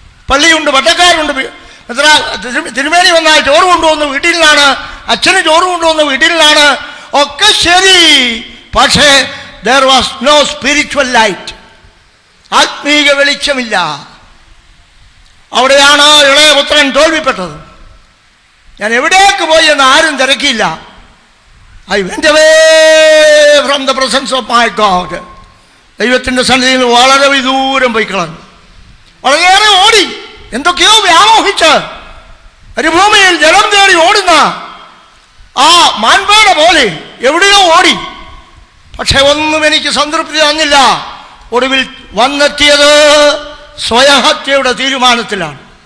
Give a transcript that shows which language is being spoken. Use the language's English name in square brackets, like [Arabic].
[Malayalam] പള്ളിയുണ്ട്, പട്ടക്കാരുണ്ട്, തിരുമേനി വന്നാൽ ചോറ് കൊണ്ടുവന്ന് വീട്ടിൽ നിന്നാണ്, അച്ഛന് ചോറ് കൊണ്ടുവന്ന് വീട്ടിൽ നിന്നാണ്, ഒക്കെ ശരി. പക്ഷേ [English] there was no spiritual light, [Malayalam] ആത്മീയ വെളിച്ചമില്ല. അവിടെയാണ് ഇളയ പുത്രൻ തോൽവിപ്പെട്ടത്. ഞാൻ എവിടേക്ക് പോയി എന്ന് ആരും തിരക്കിയില്ല. [English] I went away from the presence of my God. [Malayalam] ദൈവത്തിൻ്റെ സന്നിധിയിൽ നിന്ന് വളരെ വിദൂരം പോയി കളഞ്ഞു. വളരെയേറെ ഓടി, എന്തൊക്കെയോ വ്യാമോഹിച്ച് മരുഭൂമിയിൽ ജലം തേടി ഓടുന്ന ആ മാൻപേട പോലെ എവിടെയോ ഓടി. പക്ഷെ ഒന്നും എനിക്ക് സംതൃപ്തി തന്നില്ല. ഒടുവിൽ വന്നെത്തിയത് സ്വയഹത്യയുടെ തീരുമാനത്തിലാണ്.